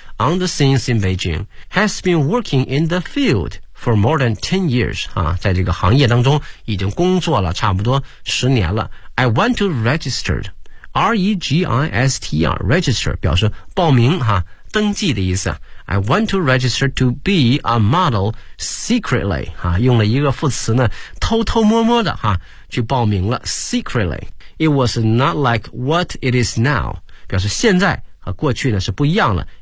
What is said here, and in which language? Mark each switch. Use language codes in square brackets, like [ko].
[en] On the scene in Beijing, has been working in the field for more than 10 years. [zh] 啊，在这个行业当中已经工作了差不多十年了。 [en] I want to register. R-E-G-I-S-T-R, register, [zh] 表示报名啊，登记的意思。 [en] I want to register to be a model secretly. [zh] 啊，用了一个副词呢，偷偷摸摸的啊，去报名了 secretly. [en] It was not like what it is now. [zh] 表示现在和过去呢是不一样了。